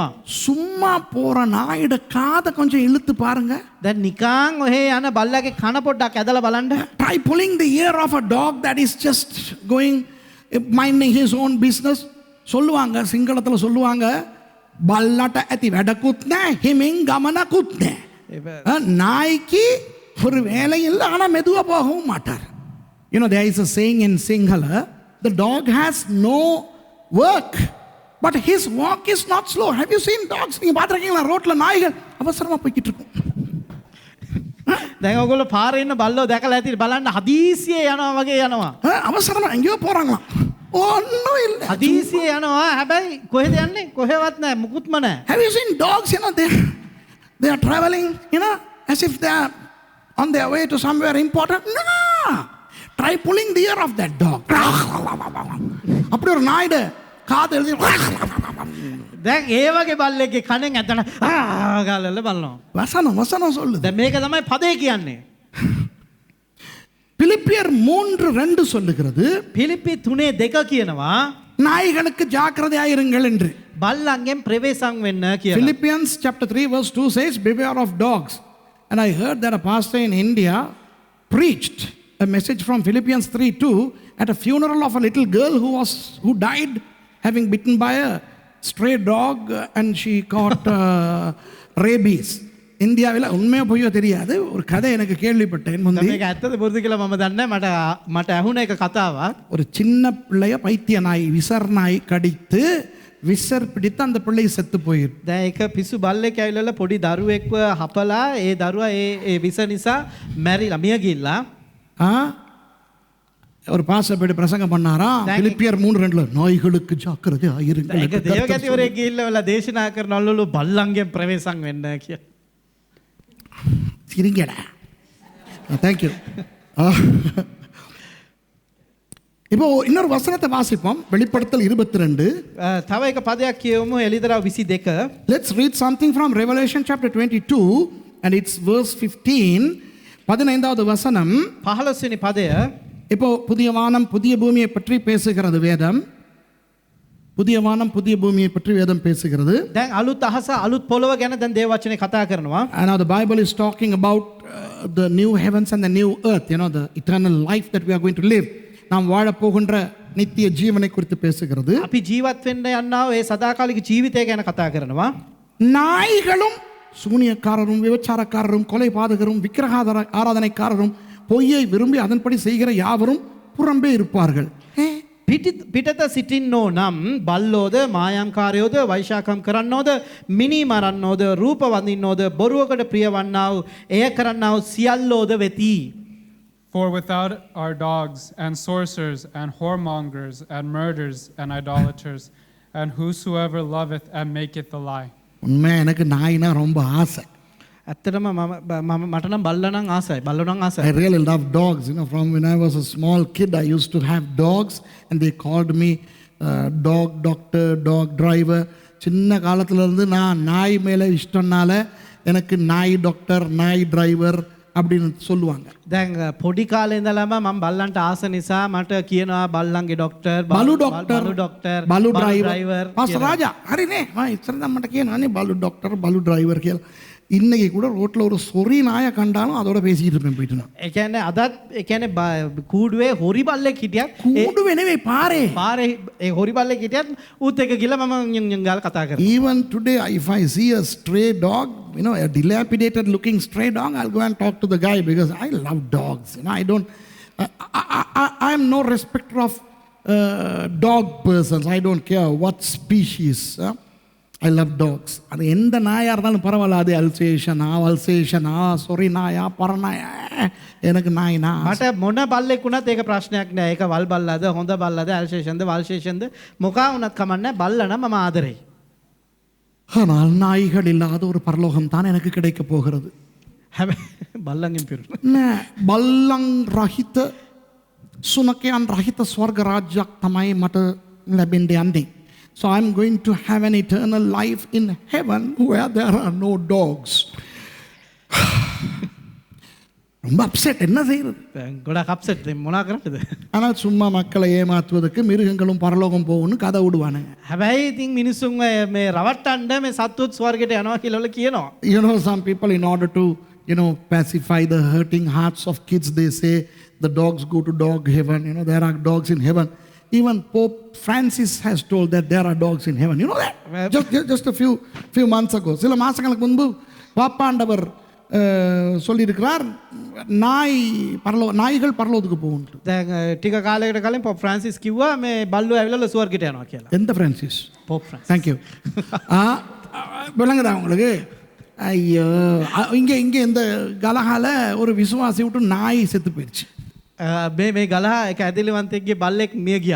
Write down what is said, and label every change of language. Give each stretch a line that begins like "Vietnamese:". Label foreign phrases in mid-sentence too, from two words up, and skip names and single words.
Tamil: சும்மா போற நாயோட காதை கொஞ்சம் இழுத்து பாருங்க.
Sinhala: දැන් නිකන් ඔහේ යන බල්ලාගේ කන පොඩ්ඩක් ඇදලා බලන්න.
English: Try pulling the ear of a dog that is just going minding his own business.
Tamil: சொல்லுவாங்க, சிங்களத்துல சொல்லுவாங்க,
Sinhala: பல்லට ඇති වැඩකුත් නැහැ, හිමින් ගමනකුත් නැහැ.
Tamil: நாய்க்கு ஒரு வேலை இல்லை, ஆனால் மெதுவாக போகவும் மாட்டார்.
English: there is a saying in Sinhala, the dog has no work, but his walk is not slow. Have you seen dogs?
Tamil: நீங்கள் பார்த்துருக்கீங்களா? ரோட்டில் நாய்கள் அவசரமாக போய்கிட்டு இருக்கும்.
Sinhala: දැන් ඔයගොල්ලෝ පාරේ ඉන්න බල්ලෝ දැකලා ඇති බලන්න හදීසියේ යනවා වගේ යනවා.
Tamil: அவசரமாக எங்கேயோ போகிறாங்களாம், ஒன்றும் இல்லை.
Sinhala: හදීසියේ යනවා හැබැයි කොහෙද යන්නේ? කොහෙවත් නැහැ, මුකුත්ම නැහැ.
English: Have you seen dogs? They are traveling, as if they are on their way to somewhere important. No, try pulling the ear of that dog.
Tamil: அப்படி ஒரு நாயுடு காது எழுதி
Sinhala: දැන් ඒ වගේ බල්ලෙක්ගේ කණෙන් ඇදලා ගාලල බලනවා.
Tamil: வசனம் சொல்லுது.
Sinhala: දැන් මේක තමයි පදේ කියන්නේ.
Tamil: பிலிப்பியர் 3:2 சொல்லுகிறது,
Sinhala: පිලිපි 3:2 කියනවා
Tamil: நாய்களுக்கு ஜாக்கிரதையாயிருங்கள் என்று.
Sinhala: බල්ලන්ගෙන් ප්‍රවේශම් වෙන්න කියලා.
English: Philippians chapter 3:2 says, beware of dogs. And I heard that a pastor in India preached a message from Philippians 3:2 at a funeral of a little girl who died having bitten by a stray dog and she caught rabies.
Tamil: இந்தியாவில் உண்மையாக பொய்யோ தெரியாது, ஒரு கதை எனக்கு கேள்விப்பட்டேன்.
Sinhala: මේක ඇත්තද බොරුද කියලා මම දන්නේ නැහැ. මට ඇහුණ එක කතාවක්.
Tamil: ஒரு சின்ன பிள்ளைய பைத்திய நாய் விசர் நாய் கடித்து விசர் பிடித்து அந்த பிள்ளை செத்து போயிரு.
Sinhala: දැන් ඒක පිස්සු බල්ලෙක් ඇවිල්ලා පොඩි දරුවෙක්ව හපලා ඒ දරුවා ඒ විස නිසා මැරිලා මිය ගිහිල්ලා.
Tamil: ஒரு பாஸ்டர் போய் பிரசங்கம் பண்ணாரா, பிலிப்பியர் 3:2 நாய்களுக்கு ஜாக்கிரதையாயிருங்கள்.
Sinhala: ඒක දේවගතිවරයෙක් ගිහිල්ලා දේශනා කරනවලු බල්ලන්ගෙන් ප්‍රවේශම් වෙන්න කියලා.
Tamil: சிரிங்கடா. தேங்க்யூ. இப்போ இன்னொரு வசனத்தை வாசிப்போம், வெளிப்படுத்தல் 22.
Sinhala: තව එක පදයක් කියවමු, එළිදරව් 22.
English: Let's read something from Revelation chapter 22 and it's verse 15.
Tamil: 15வது வசனம்.
Sinhala: 15 වෙනි පදය.
Tamil: இப்போ புதிய வானம் புதிய பூமியை பற்றி பேசுகிறது வேதம். புதிய வானம் புதிய பூமியை பற்றி வேதம் பேசுகிறது.
Sinhala: දැන් අලුත් අහස අලුත් පොළව ගැන දැන් දේව වචනේ කතා කරනවා.
English: And now the Bible is talking about the new heavens and the new earth, the eternal life that we are going to live.
Tamil: நாம் வாழ போகின்ற நித்திய ஜீவனை குறித்து பேசுகிறது.
Sinhala: අපි ජීවත් වෙන්න යනවා ඒ සදාකාලික ජීවිතය ගැන කතා කරනවා.
Tamil: நாய்களும் சூனியக்காரரும் விபச்சாரக்காரரும் கொலை பாதகரும் விக்கிரக ஆராதனைக்காரரும் பொய்யை விரும்பி அதன்படி செய்கிற யாவரும் புறம்பே இருப்பார்கள்.
Sinhala: පිටත සිටින්නෝ නම් බල්ලෝද මායම්කාරයෝද වෛශාකම් කරන්නෝද මිනි මරන්නෝද රූප වඳින්නෝද බොරුවකට ප්‍රියවන්නා වූ එය කරන්නා වූ සියල්ලෝද වෙති.
English: For without are dogs and sorcerers and whoremongers and murderers and idolaters and whosoever loveth and maketh a lie.
Tamil: உண்மை எனக்கு நாய்னா ரொம்ப ஆசை.
Sinhala: ඇත්තටම මට නම් බල්ලා නම් ආසයි. බල්ලෝ නම් ආසයි.
English: I really love dogs. From when I was a small kid, I used to have dogs, and they called me dog doctor, dog driver.
Tamil: சின்ன காலத்துல இருந்து நான் நாய் மேல இஷ்டம்னால எனக்கு நாய் டாக்டர், நாய் டிரைவர் அப்படின்னு சொல்லுவாங்க.
Sinhala: දැන් පොඩි කාලේ ඉඳලම මම බල්ලන්ට ආස නිසා මට කියනවා බල්ලන්ගේ ඩොක්ටර්, බලු ඩොක්ටර්, බලු டிரைவர். பாஸ்டர் ராஜா, හරිනේ. ඉස්සරද මට කියනවානේ බලු ඩොක්ටර්, බලු டிரைவர் කියලා.
Tamil: இன்னைக்கு கூட ரோட்டில் ஒரு சொறி நாயை கண்டாலும் அதோட பேசிக்கிட்டு இருப்பேன் போயிட்டு நான்.
Sinhala: ඒ කියන්නේ අදත් ඒ කියන්නේ කූඩුවේ හොරි බල්ලෙක් හිටියත් කූඩුවේ නෙවෙයි පාරේ ඒ හොරි බල්ලෙක් හිටියත් ඌත් එක්ක ගිහලා මම යන් ගාලා කතා කරනවා.
English: Even today if I see a stray dog, a dilapidated looking stray dog, I'll go and talk to the guy because I love dogs. I don't I am no respecter of dog persons. I don't care what species. I love dogs.
Tamil: அது எந்த நாயாக இருந்தாலும் பரவாயில்ல, அது அல்சேஷனா சொறி நாயா பரநாயா எனக்கு நாய்னா.
Sinhala: මට මොන බල්ලෙක් වුණත් ඒක ප්‍රශ්නයක් නෑ. ඒක වල් බල්ලාද හොඳ බල්ලාද අල්සේෂන්ද වල්සේෂන්ද මොකා වුණත් කමන්නේ, බල්ලා නම් මම ආදරෙයි.
Tamil: ஆனால் நாய்கள் இல்லாத ஒரு பரலோகம் தான் எனக்கு கிடைக்க போகிறது.
Sinhala: හැබැයි බල්ලන්ගෙන් පිරුණා නෑ, බල්ලන් රහිත සුනකයන් රහිත ස්වර්ග රාජ්‍යයක් තමයි මට ලැබෙන්න යන්නේ.
English: So I'm going to have an eternal life in heaven where there are no dogs.
Tamil: ரொம்ப அப்செட், என்ன செய்யறது?
Sinhala: ගොඩක් අප්සෙට්. දැන් මොනා කරන්නද?
Tamil: ஆனால் சும்மா மக்களை ஏமாற்றுவதற்கு மிருகங்களும் பரலோகம் போகும்னு கதை விடுவானுங்க.
Sinhala: හැබැයි ඉතින් මිනිස්සුන් මේ රවට්ටන්න මේ සත්තුත් ස්වර්ගයට යනවා කියලා කියනවා.
English: Some people, in order to pacify the hurting hearts of kids, they say the dogs go to dog heaven. There are dogs in heaven. Even Pope Francis has told that there are dogs in heaven. You know that? Just a few months ago.
Tamil: சில மாசங்களுக்கு முன்பு பாப்பாண்டவர் சொல்லியிருக்கிறார் நாய்கள் பரலோகத்துக்கு போகும்.
Sinhala: දැන් ටික කාලයකට කලින් පොප් ෆ්‍රාන්සිස් කිව්වා මේ බල්ලෝ ඇවිල්ලා ස්වර්ගයට යනවා කියලා.
Tamil: எந்த பிரான்சிஸ்?
Sinhala: පොප් ෆ්‍රාන්සිස්.
Tamil: தேங்க்யூ. விளங்குதா உங்களுக்கு? ஐயோ, இங்கே இந்த கலகால ஒரு விசுவாசி விட்டு நாய் செத்து போயிடுச்சு.
Sinhala: මේ ගලහ එක ඇදිලිවන්තෙක්ගේ බල්ලෙක් මිය ගියා.